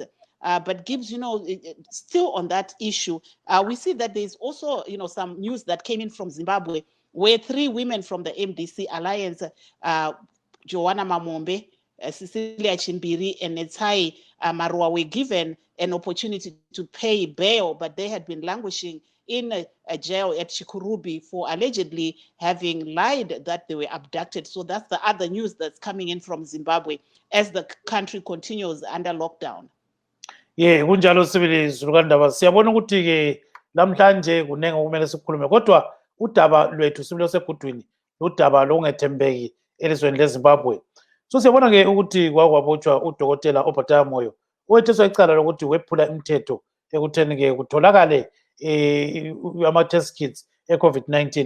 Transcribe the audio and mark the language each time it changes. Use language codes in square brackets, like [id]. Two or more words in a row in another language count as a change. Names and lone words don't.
[en] But Gibbs, still on that issue, we see that there's also, some news that came in from Zimbabwe, where 3 women from the MDC Alliance, Joanna Mamombe, Cecilia Chimbiri, and Netai Marua, were given an opportunity to pay bail, but they had been languishing in a jail at Chikurubi for allegedly having lied that they were abducted. So that's the other news that's coming in from Zimbabwe as the country continues under lockdown. Yeah, [nd] kunjalo sibili zilukandaba siyabona ukuthi ke namhlanje kunenge okumele sikhulume, kodwa udaba lwethu sibili segudwini udaba lokungethembeki elizweni leZimbabwe. So siyabona ke ukuthi kwakwabotshwa udokotela Obadiah Moyo owetheswa icala lokuthi wephula imithetho ekutheni ke kutholakale ama- [en] test kits [nd] e-COVID-19.